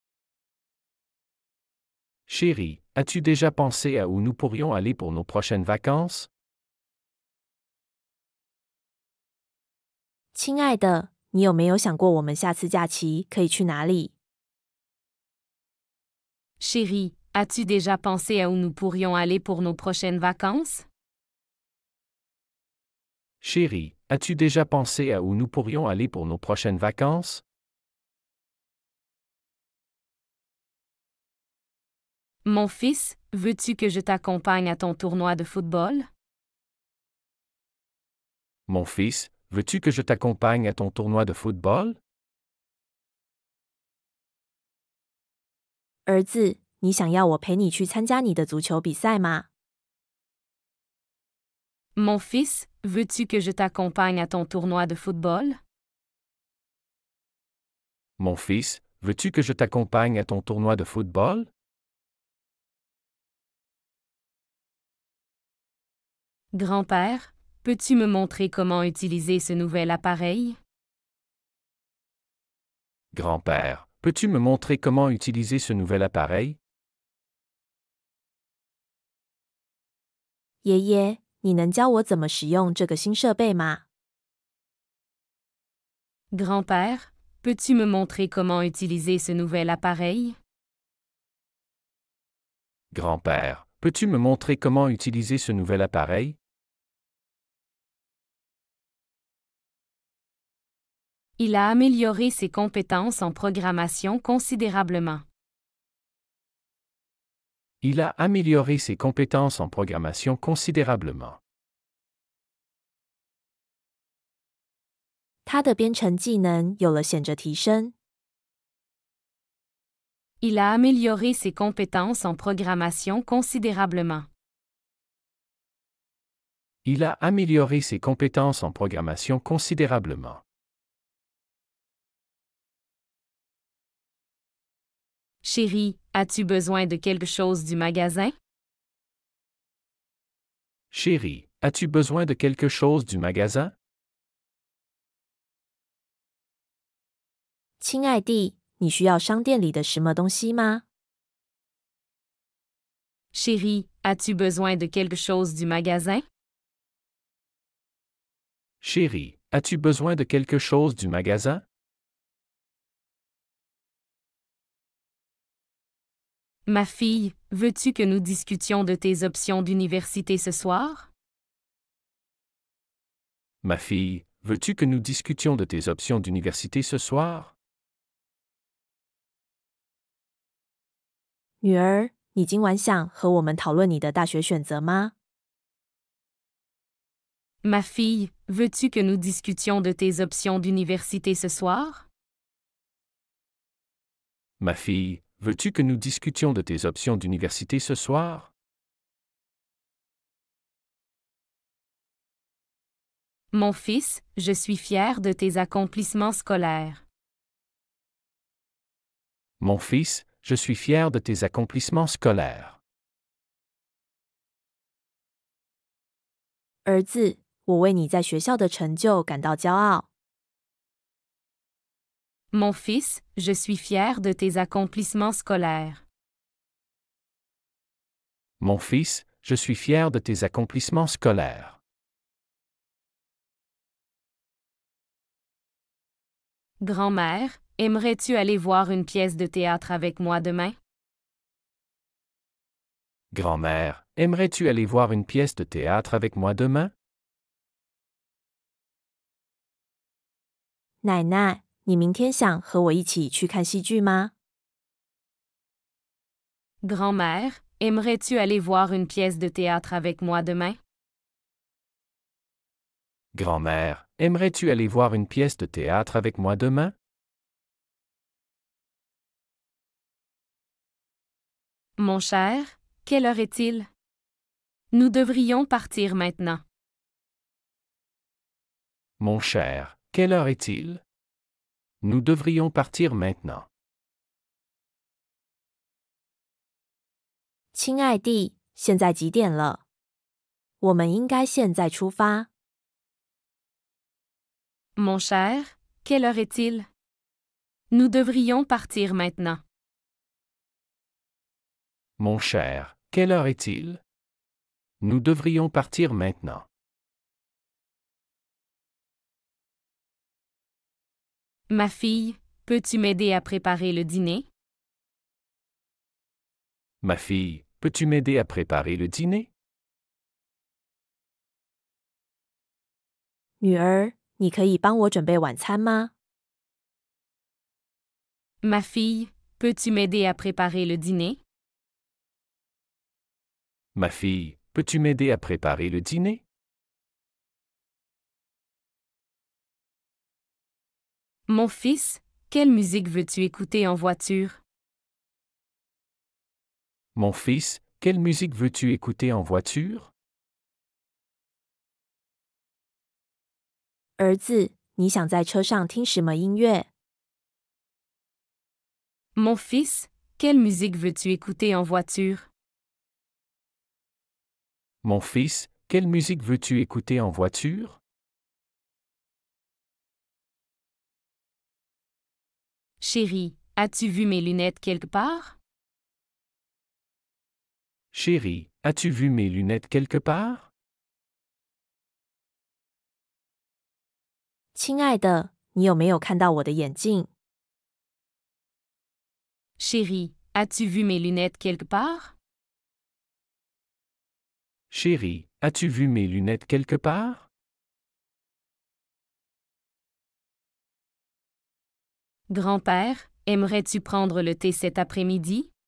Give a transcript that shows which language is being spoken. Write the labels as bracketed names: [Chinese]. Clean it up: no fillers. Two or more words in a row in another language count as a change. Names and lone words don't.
[French] Chérie, as-tu déjà pensé à où nous pourrions aller pour nos prochaines vacances? [Chinese] 亲爱的，你有没有想过我们下次假期可以去哪里？ [French] Chérie, as-tu déjà pensé à où nous pourrions aller pour nos prochaines vacances? Chérie, as-tu déjà pensé à où nous pourrions aller pour nos prochaines vacances? Mon fils, veux-tu que je t'accompagne à ton tournoi de football? Mon fils, veux-tu que je t'accompagne à ton tournoi de football? [Chinese] 儿子，你想要我陪你去参加你的足球比赛吗？ [French] Mon fils, veux-tu que je t'accompagne à ton tournoi de football? Mon fils, veux-tu que je t'accompagne à ton tournoi de football? Grand-père, peux-tu me montrer comment utiliser ce nouvel appareil? Grand-père, peux-tu me montrer comment utiliser ce nouvel appareil? [Chinese] 爷爷，你能教我怎么使用这个新设备吗？ [French] Grand-père, peux-tu me montrer comment utiliser ce nouvel appareil? Grand-père, peux-tu me montrer comment utiliser ce nouvel appareil? Il a amélioré ses compétences en programmation considérablement. Il a amélioré ses compétences en programmation considérablement. [Chinese] 他的编程技能有了显著提升。 [French] Il a amélioré ses compétences en programmation considérablement. Il a amélioré ses compétences en programmation considérablement. Chérie, as-tu besoin de quelque chose du magasin? Chérie, as-tu besoin de quelque chose du magasin? [Chinese] 亲爱弟，你需要商店里的什么东西吗？ [French] Chérie, as-tu besoin de quelque chose du magasin? Chérie, as-tu besoin de quelque chose du magasin? Ma fille, veux-tu que nous discutions de tes options d'université ce soir? Ma fille, veux-tu que nous discutions de tes options d'université ce soir? [Chinese] 女儿，你今晚想和我们讨论你的大学选择吗？ [French] Ma fille, veux-tu que nous discutions de tes options d'université ce soir? Ma fille, veux-tu que nous discutions de tes options d'université ce soir? Mon fils, je suis fier de tes accomplissements scolaires. Mon fils, je suis fier de tes accomplissements scolaires. [Chinese] 儿子，我为你在学校的成就感到骄傲。 [French] Mon fils, je suis fier de tes accomplissements scolaires. Mon fils, je suis fier de tes accomplissements scolaires. Grand-mère, aimerais-tu aller voir une pièce de théâtre avec moi demain? Grand-mère, aimerais-tu aller voir une pièce de théâtre avec moi demain? [Chinese] 奶奶，你明天想和我一起去看戏剧吗？ [French] Grand-mère, aimerais-tu aller voir une pièce de théâtre avec moi demain? Grand-mère, aimerais-tu aller voir une pièce de théâtre avec moi demain? Mon cher, quelle heure est-il? Nous devrions partir maintenant. Mon cher, quelle heure est-il? Nous devrions partir maintenant. [Chinese] 亲爱弟，现在几点了？我们应该现在出发。 [French] Mon cher, quelle heure est-il? Nous devrions partir maintenant. Mon cher, quelle heure est-il? Nous devrions partir maintenant. Ma fille, peux-tu m'aider à préparer le dîner? Ma fille, peux-tu m'aider à préparer le dîner? [Chinese] 女儿，你可以帮我准备晚餐吗？ [French] Ma fille, peux-tu m'aider à préparer le dîner? Ma fille, peux-tu m'aider à préparer le dîner? Mon fils, quelle musique veux-tu écouter en voiture? Mon fils, quelle musique veux-tu écouter en voiture? [Chinese] 儿子，你想在车上听什么音乐？ [French] Mon fils, quelle musique veux-tu écouter en voiture? Mon fils, quelle musique veux-tu écouter en voiture? Chérie, as-tu vu mes lunettes quelque part? Chérie, as-tu vu mes lunettes quelque part? [Chinese] 亲爱的，你有没有看到我的眼镜？ [French] Chérie, as-tu vu mes lunettes quelque part? Chérie, as-tu vu mes lunettes quelque part? Grand-père, aimerais-tu prendre le thé cet après-midi?